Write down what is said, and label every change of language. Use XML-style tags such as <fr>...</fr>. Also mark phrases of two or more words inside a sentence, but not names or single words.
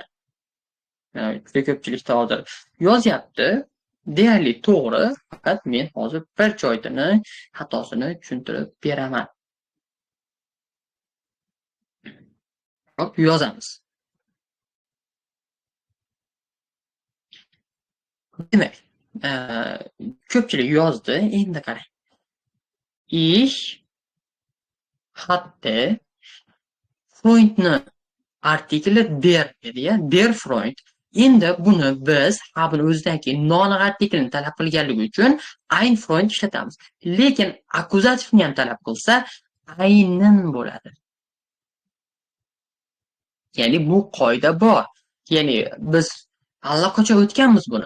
<uz>Juda ko'pchilikda hozir yozyapti, deyarli to'g'ri, faqat men hozir bir joydani xatosini tushuntirib beraman. Hop, yozamiz. Demak, ko'pchilik yozdi, endi qarang. Ich hatte Freundni artikli der edi-ya,</uz> <de>der Freund.</de> <uz>Endi buni biz haben o'zidan keyin non-artiklni talab qilganligi uchun</uz> <de>ein Freund</de> <uz>ishlatamiz. Lekin akkuzativni ham talab qilsa, einen bo'ladi. Ya'ni bu qoida bor. Ya'ni biz allaqachon o'tganmiz buni.</uz>